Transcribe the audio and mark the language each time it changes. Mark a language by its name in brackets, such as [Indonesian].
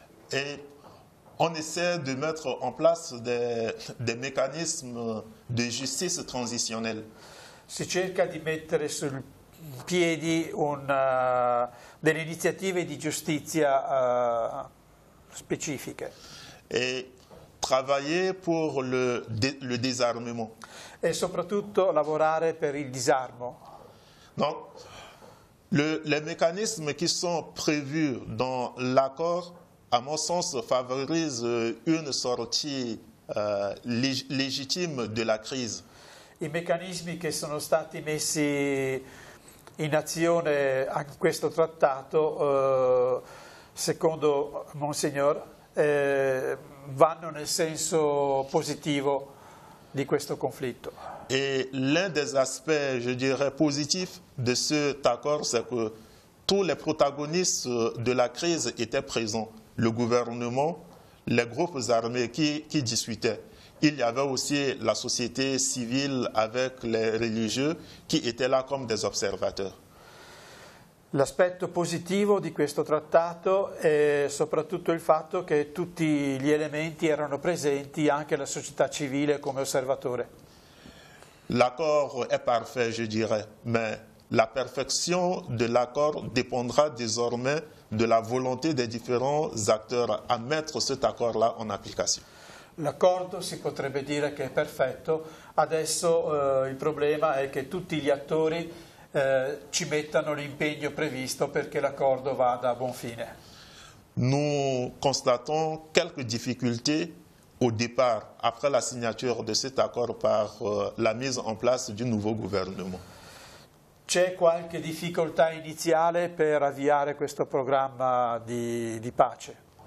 [French] Et on essaie de mettre en place des mécanismes de justice transitionnelle. [Italian] Si cerca di mettere sul piedi delle iniziative di giustizia specifiche. [French] Et travailler pour le désarmement. [Italian] E soprattutto lavorare per il disarmo. [French] Donc, les mécanismes qui sont prévus dans l'accord, à mon sens, favorisent une sortie légitime de la crise. [Italian] I meccanismi che sono stati messi in azione a questo trattato, secondo Monsignor, vanno nel senso positivo di questo conflitto. [French] Et l'un des aspects, je dirais, positifs de cet accord, c'est que tous les protagonistes de la crise étaient présents. Le gouvernement, les groupes armés qui discutaient. Il y avait aussi la société civile avec les religieux qui étaient là comme des observateurs. [Italian] L'aspetto positivo di questo trattato è soprattutto il fatto che tutti gli elementi erano presenti, anche la società civile come osservatore. [French] L'accord est parfait, je dirais, mais la perfection de l'accord dépendra désormais de la volonté des différents acteurs à mettre cet accord-là en application. [Italian] L'accordo si potrebbe dire che è perfetto, adesso il problema è che tutti gli attori ci mettano l'impegno previsto perché l'accordo vada a buon fine. [French] Nous constatons quelques difficultés au départ, après la signature de cet accord par la mise en place du nouveau gouvernement. [Italian] C'è qualche difficoltà iniziale per avviare questo programma di pace.